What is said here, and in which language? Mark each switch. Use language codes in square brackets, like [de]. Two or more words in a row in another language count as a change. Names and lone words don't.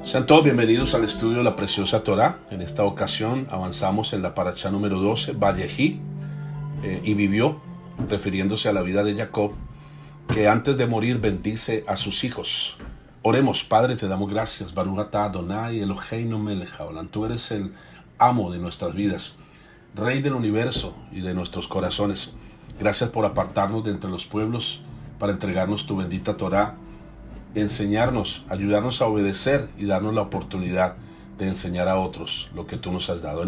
[es] Hola a todos, bienvenidos al estudio de la Preciosa Torá. En esta ocasión avanzamos en la parashá número 12, Vayehi, y vivió, refiriéndose a la vida de Jacob, que antes de morir bendice a sus hijos. Oremos. Padre, te damos gracias. [he] ברוך אתה אדוני אלוהינו מלך העולם. [es] Tú eres el amo de nuestras vidas, Rey del universo y de nuestros corazones. Gracias por apartarnos de entre los pueblos para entregarnos tu bendita Torá, enseñarnos, ayudarnos a obedecer y darnos la oportunidad de enseñar a otros lo que tú nos has dado.